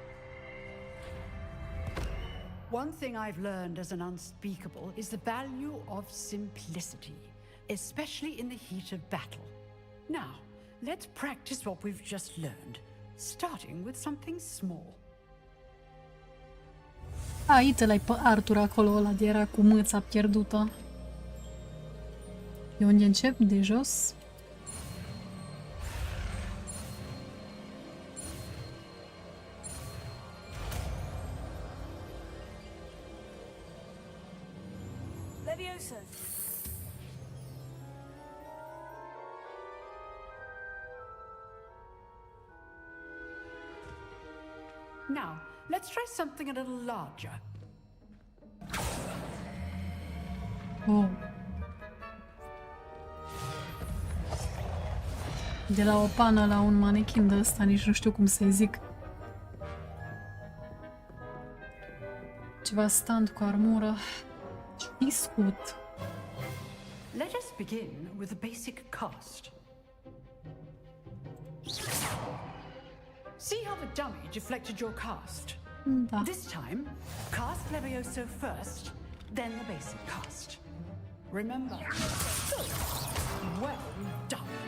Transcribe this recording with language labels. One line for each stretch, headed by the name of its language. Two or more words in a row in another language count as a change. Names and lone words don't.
English: One thing I've learned as an unspeakable is the value of simplicity, especially in the heat of battle. Now, let's practice what we've just learned, starting with something small.
Romanian: Uite-l-ai pe Arthur acolo, ăla de era cu mâța pierdută. De unde încep? De jos? Levioso.
English: Now, let's try something a little larger. Oh.
Romanian: De la o pană la un manechin de ăsta, nici nu știu cum să-i zic. Ceva stand cu armură și scut.
English: Let us begin with a basic cast. See how the dummy deflected your cast?
Romanian: Da.
English: This time, cast Levioso first, then the basic cast. Remember? Good. Well done.